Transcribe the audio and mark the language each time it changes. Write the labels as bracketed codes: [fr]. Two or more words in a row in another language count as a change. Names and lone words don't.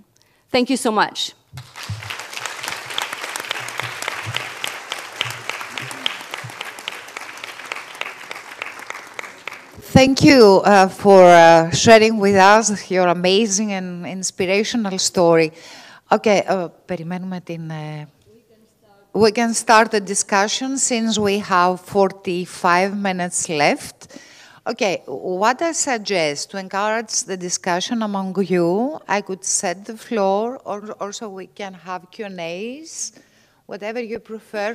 [en] Thank you so much. Thank you for sharing with us your amazing and inspirational story. [el] Okay, περιμένουμε την... [en] We can start the discussion since we have 45 minutes left. Okay, what I suggest to encourage the discussion among you, I could set the floor, or also we can have Q&As, whatever you prefer.